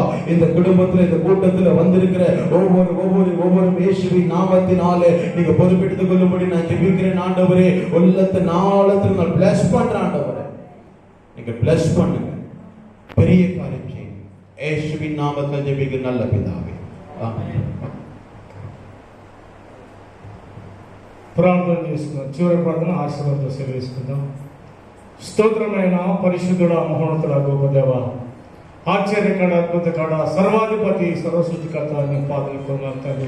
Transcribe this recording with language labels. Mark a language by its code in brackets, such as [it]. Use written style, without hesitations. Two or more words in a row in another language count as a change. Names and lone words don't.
[ta] இந்த குடும்பத்துல, இந்த கூட்டத்துல வந்திருக்கிற ஒவ்வொரு இயேசுவின் நாமத்தினாலே நீங்க பொறுப்பெடுத்துக் கொள்ளும்படி நான் ஜெபிக்கிறேன். ஆண்டவரே, உள்ளத்து நாளத்துல நான் பிளஸ் பண்றேன். ஆண்டவரே, நீங்க பிளஸ் பண்ணுங்க, பெரிய காரியம் செய்யுங்க. இயேசுவின் நாமத்தில் ஜெபிக்கிற நல்ல பிதாவே, ஆமென். [te] ప్రార్థన చేసుకుందాం. చివరి ప్రార్థన ఆశీర్వాదంతో సెలవుకుందాం. స్తోత్రమైన పరిశుద్ధుడ, మహోన్నతుడ, గొప్ప దేవ, ఆశ్చర్యకర, అద్భుతకర, సర్వాధిపతి, సర్వసృష్టికర్త నీ పాదలు కొందనాలు తండ్రి.